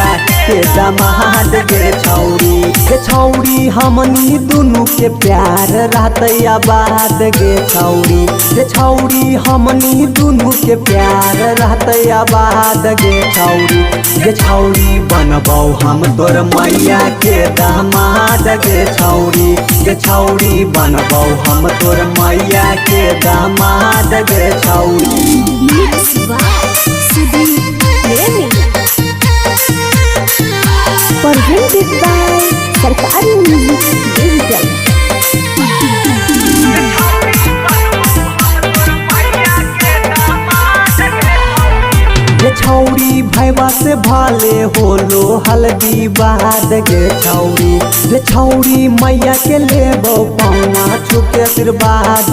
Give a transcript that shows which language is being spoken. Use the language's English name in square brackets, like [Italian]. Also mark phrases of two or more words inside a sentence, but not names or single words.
[Magahi] के दामाद गे छौरी हमनी दुनू के प्यार रहतै आबाद गे छौरी हमनी दुनू के प्यार रहतै आबाद गे छौरी बनबौ हम तोर मैया के दामाद गे छौरी बनबौ हम तोर मैया के दामाद गे छौरी। [English] Mixed by Sudhir Premi. Presented by Sarkari Music Digital. [Magahi] गे छौरी भैया से भाले होलो हल्दी बाद गे छौरी मैया के लेबौ पौना छुके आशीर्वाद